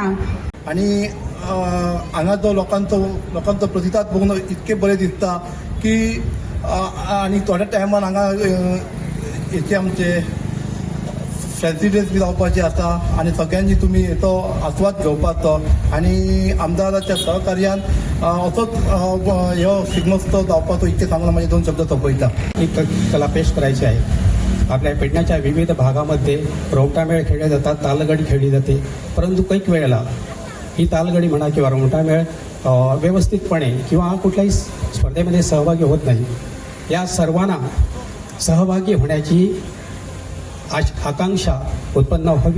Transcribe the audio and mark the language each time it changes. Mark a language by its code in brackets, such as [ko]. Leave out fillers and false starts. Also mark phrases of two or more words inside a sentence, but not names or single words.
[kok] आणि हांगा जो लोकांचो प्रतिसाद बघून इतके बरें दिसता की आणि थोड्या टायमान हांगा हेचे आमचे प्रेसिडेंट बी जावपाचे आसा आणि सगळ्यांनी तुमी हेचो आस्वाद घेवपाचो आणि आमदाराच्या सहकार्यान असोच ह्यो शिग्मोत्सव जावपाचो इतके सांगून माझे 2 शब्द सोंपयता. [mr] एक कला पेश करायची आहे. आपल्या पेडण्याच्या विविध भागामध्ये रोमटामेळ खेळले जातात, तालगडी खेळली जाते, परंतु कैक वेळेला ही तालगडी म्हणा किंवा रोमटामेळ व्यवस्थितपणे किंवा कुठल्याही स्पर्धेमध्ये सहभागी होत नाही. या सर्वांना सहभागी होण्याची आकांक्षा उत्पन्न व्हावी.